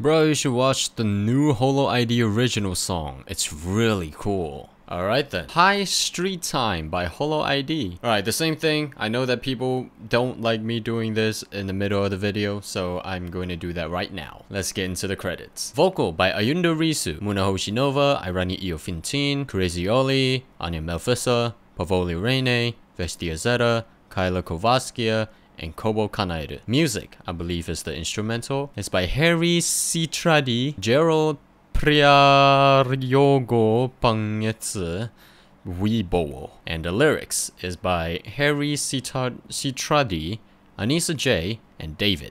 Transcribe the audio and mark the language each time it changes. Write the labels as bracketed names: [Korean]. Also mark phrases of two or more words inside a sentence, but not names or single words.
[English] Bro, you should watch the new Hololive original song. It's really cool. Alright then. High Street Time by Hololive. Alright, the same thing. I know that people don't like me doing this in the middle of the video, so I'm going to do that right now. Let's get into the credits. Vocal by Ayundo Risu, Muna Hoshinova, Irani Iofintin, Crazy Oli, Anya Melfissa, Pavoli Reine, Vestia Zeta, Kyla Kovaskia, and Kobo Kanaeru. Music, I believe, is the instrumental. It's by Harry Citradi, Gerald Priaryogo Pangetsu Weibo. And the lyrics is by Harry Citradi, Anissa J, and David.